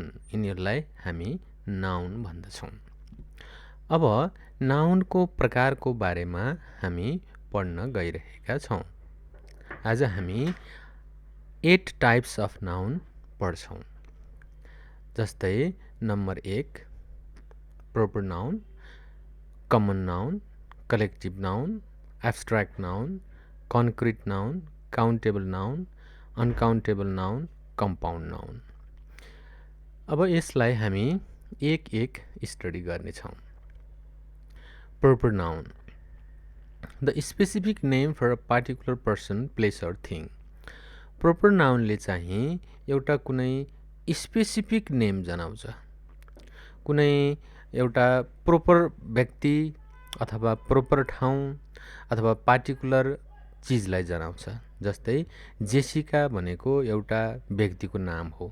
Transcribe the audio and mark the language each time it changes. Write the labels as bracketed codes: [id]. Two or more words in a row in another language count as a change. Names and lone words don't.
[ne] यिनीहरूलाई हामी नाउन भन्दछौँ। अब नाउनको प्रकारको बारेमा हामी पढ्न गइरहेका छौँ। आज हामी 8 [en] types of noun [ne] पढ्छौँ। [en] जस्तै नम्बर 1 proper noun, common noun, collective noun, abstract noun, concrete noun, countable noun, uncountable noun, compound noun। [ne] अब यसलाई हामी एक एक स्टडी गर्नेछौँ। [en] Proper noun, the specific name for a particular person, place or thing। Proper noun [ne] ले चाहिँ एउटा कुनै [en] specific name [ne] जनाउँछ। कुनै एउटा प्रोपर व्यक्ति अथवा प्रोपर ठाउँ अथवा पार्टिकुलर चीजलाई जनाउँछ। जस्तै जेसिका भनेको एउटा व्यक्तिको नाम हो।